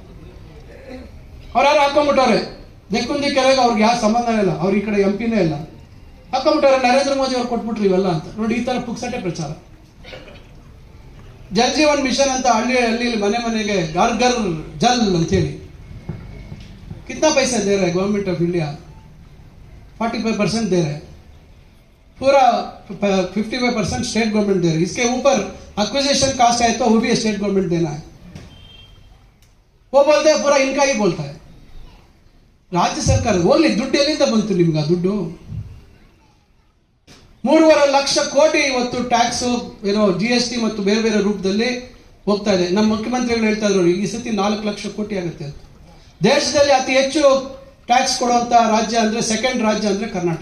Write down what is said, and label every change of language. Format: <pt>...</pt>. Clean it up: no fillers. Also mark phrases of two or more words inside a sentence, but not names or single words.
<kn>ಅವ್ರ್ಯಾರು ಹಾಕೊಂಡ್ಬಿಟ್ಟವ್ರೆ ದೆಕ್ಕುಂದಿ ಕೆರೆಗೆ, ಅವ್ರಿಗೆ ಯಾವ ಸಂಬಂಧ ಇಲ್ಲ, ಅವ್ರ ಈ ಕಡೆ MP-ನೇ ಇಲ್ಲ, ಹಾಕೊಂಡ್ಬಿಟ್ಟವ್ರೆ. ನರೇಂದ್ರ ಮೋದಿ ಅವ್ರು ಕೊಟ್ಬಿಟ್ರು ಇವೆಲ್ಲ ಅಂತ ನೋಡಿ. ಈ ತರ ಪುಕ್ಸಟೆ ಪ್ರಚಾರ. ಜಲ್ ಜೀವನ್ ಮಿಷನ್ ಅಂತ ಹಳ್ಳಿ ಮನೆಗೆ</kn> <hi>घर घर जल</hi> <kn>ಅಂತೇಳಿ</kn> <hi>कितना पैसा दे रहा है गवर्नमेंट ऑफ इंडिया? 45% दे रहा है, पूरा 55%</hi> <en>state government</en> <hi>दे रहा है. इसके ऊपर</hi> <en>acquisition cost</en> <hi>है तो वो भी</hi> <en>state government</en> <hi>देना है. वो बोलते हैं पूरा इनका ही बोलता है राज्य सरकार.</hi> <kn>ಹೋಗ್ಲಿ, ದುಡ್ಡು ಎಲ್ಲಿಂದ ಬಂತು ನಿಮ್ಗೆ? ಆ ದುಡ್ಡು 3.5 ಲಕ್ಷ ಕೋಟಿ ಇವತ್ತು ಟ್ಯಾಕ್ಸ್ ಏನೋ GST ಮತ್ತು ಬೇರೆ ಬೇರೆ ರೂಪದಲ್ಲಿ ಹೋಗ್ತಾ ಇದೆ. ನಮ್ಮ ಮುಖ್ಯಮಂತ್ರಿಗಳು ಹೇಳ್ತಾ ಇದ್ರು ಈ ಸತಿ 4 ಲಕ್ಷ ಕೋಟಿ ಆಗುತ್ತೆ ಅಂತ. ದೇಶದಲ್ಲಿ ಅತಿ ಹೆಚ್ಚು ಟ್ಯಾಕ್ಸ್ ಕೊಡುವಂತ ರಾಜ್ಯ ಅಂದ್ರೆ ಸೆಕೆಂಡ್ ರಾಜ್ಯ ಅಂದ್ರೆ ಕರ್ನಾಟಕ.</kn>